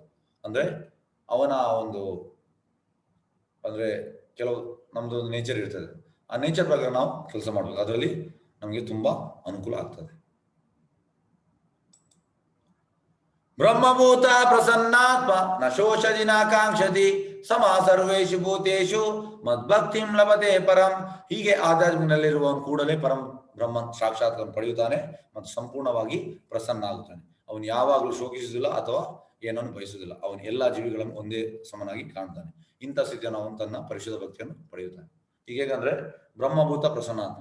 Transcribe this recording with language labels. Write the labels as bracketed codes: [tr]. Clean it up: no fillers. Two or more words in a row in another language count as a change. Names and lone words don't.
[kn] ಅಂದ್ರೆ ಅವನ ಒಂದು ಕೆಲವು ನಮ್ದು ಒಂದು ನೇಚರ್ ಇರ್ತದೆ, ಆ ನೇಚರ್ ಪ್ರಕಾರ ನಾವು ಕೆಲಸ ಮಾಡಬೇಕು. ಅದರಲ್ಲಿ ನಮಗೆ ತುಂಬಾ ಅನುಕೂಲ ಆಗ್ತದೆ. [sa] ಬ್ರಹ್ಮಭೂತ ಪ್ರಸನ್ನಾತ್ಮ ನ ಶೋಷದಿ ನ ಕಾಂಕ್ಷತಿ ಸಮ ಸರ್ವೇಷು ಭೂತೇಷು ಮದ್ಭಕ್ತಿಂ ಲಭತೆ ಪರಂ. [kn] ಹೀಗೆ ಆಧ್ಯಾತ್ಮಿಕದಲ್ಲಿರುವವನು ಕೂಡಲೇ ಪರಂ ಬ್ರಹ್ಮ ಸಾಕ್ಷಾತ್ಕಾರ ಪಡೆಯುತ್ತಾನೆ ಮತ್ತು ಸಂಪೂರ್ಣವಾಗಿ ಪ್ರಸನ್ನ ಆಗುತ್ತಾನೆ. ಅವನು ಯಾವಾಗಲೂ ಶೋಕಿಸುವುದಿಲ್ಲ ಅಥವಾ ಏನನ್ನು ಬಯಸುವುದಿಲ್ಲ. ಅವನು ಎಲ್ಲಾ ಜೀವಿಗಳನ್ನು ಒಂದೇ ಸಮನಾಗಿ ಕಾಣ್ತಾನೆ. ಇಂಥ ಸ್ಥಿತಿಯನ್ನು ಅವನು ತನ್ನ ಪರಿಶುದ್ಧ ಭಕ್ತಿಯನ್ನು ಪಡೆಯುತ್ತಾನೆ. [sa] ಹೀಗೇಗಂದ್ರೆ ಬ್ರಹ್ಮಭೂತ ಪ್ರಸನ್ನಾತ್ಮ.